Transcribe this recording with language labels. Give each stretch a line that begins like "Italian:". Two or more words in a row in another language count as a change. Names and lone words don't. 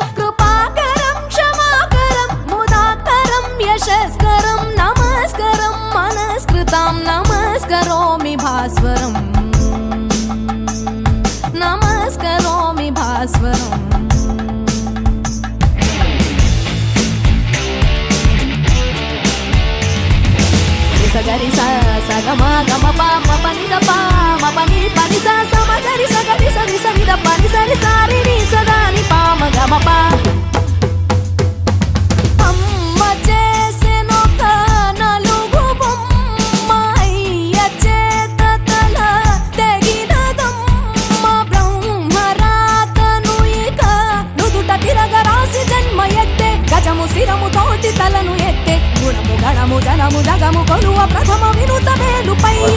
Sanskrit: कृपाकरं क्षमाकरं मुदाकरं यशस्करं नमस्करं मनस्कृतां नमस्करोमि भास्वरम् नमस्करोमि भास्वरम्. सगरि सा सगम गम प म प नि द प म प नि प नि सा स म गरि स गरि स रि स नि द प नि स रि सा रि रि स द नि प म ग म प.
Telugu: అమ్మ చేసెనొక నలుగు బొమ్మ అయ్య చేత తల తెగినదమ్మ. బ్రహ్మరాతను ఇక నుదుట తిరగరాసి జన్మ ఎత్తే గజము శిరము తోటి తలను ఎత్తే గుణము గణము జనము జగము కొలువ ప్రథమ వినుత మేలు పయ్యే.